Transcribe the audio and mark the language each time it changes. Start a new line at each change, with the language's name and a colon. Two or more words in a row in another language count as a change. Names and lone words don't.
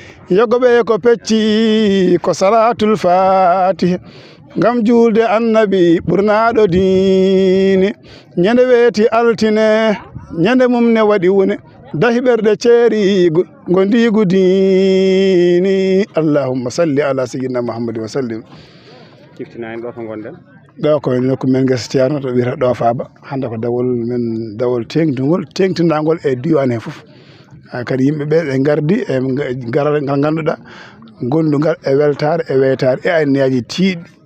Fula: Yogo ɓe ko pecci, ko
Arabic: صلاة الفاتحة.
Fula: Ngam julde annabi ɓurnaɗo diine. Ñande weeti altine, ñande mum ne waɗi wune. Dahi ɓerɗe ceerigo, ngo ndiigu diini.
Arabic: اللهم صل على سيدنا محمد وسلم.
Fula: Ciftina en ɗo to gonɗen. Ɗo ko nokku men Ngesa Ceerno to wiyata ɗo Faaba. Hande ko dawol men, dawol tengtugol, tengtindagol e diwan he fof. Ha, kadi yimɓe ɓe ɓe gardi e garal ngal ganduɗa, gondugal e weltare e weytare e anniyaji tiiɗi.